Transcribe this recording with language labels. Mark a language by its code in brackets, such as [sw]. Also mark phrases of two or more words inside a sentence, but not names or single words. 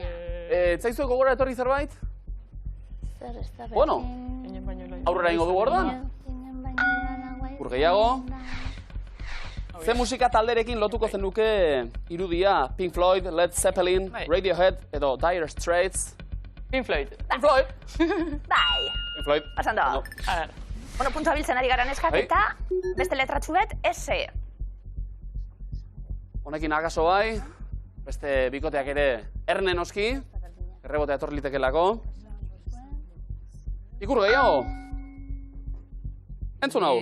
[eu] Zaizu gogora etorri zerbait? Zer ez da berdina. Bueno, aurrera ingo du orduan. Ur gehiago. Ze musika talderekin lotuko zenuke irudia? Pink Floyd, Led Zeppelin, Radiohead edo Dire Straits? Pink Floyd. Pink Floyd. Bai. Pink Floyd. [es] Pasando. A ver. [eu] Bueno, puntua biltzen ari gara neskak eta beste letratxu bet, S. Honekin akaso bai, beste bikoteak ere erne noski, errebotea etorri litekelako. Ikur gehiago. Entzun hau.